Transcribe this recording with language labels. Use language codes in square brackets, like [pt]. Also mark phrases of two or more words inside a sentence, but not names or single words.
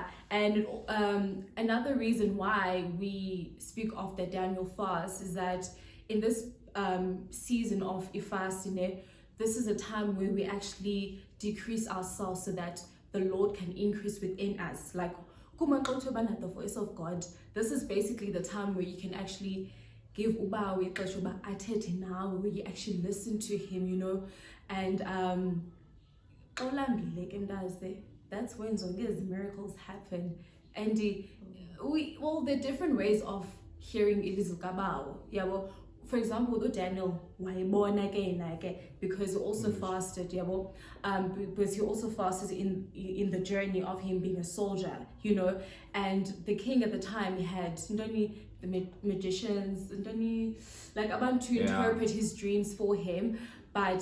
[en] And another reason why we speak of the Daniel fast is that in this season of fasting, this is a time where we actually decrease ourselves so that the Lord can increase within us. Like the voice of God, this is basically the time where you can actually give [xh] ubawe ixesha athethe nawe, [en] where you actually listen to him, you know. And that's when these miracles happen. And there are different ways of hearing [xh] ilizwi kabawo. [en] Yeah, well, for example, Daniel, because he also fasted, because he also fasted in the journey of him being a soldier, you know. And the king at the time, he had the magicians, like about to interpret his dreams for him, but